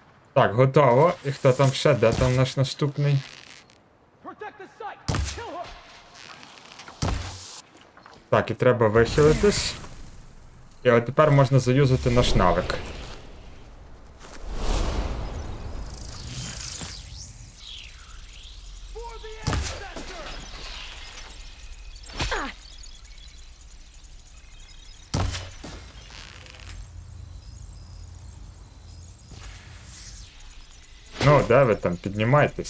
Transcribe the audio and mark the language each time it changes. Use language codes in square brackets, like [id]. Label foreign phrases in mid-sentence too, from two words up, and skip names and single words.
[uk] Так, готово. І хто там ще? Де там наш наступний? [en] Protect the site! Kill her! [uk] Так, і треба вихилитись. І от тепер можна заюзати наш навик. [en] For the ancestor! [uk] Ну, де ви там? Піднімайтесь.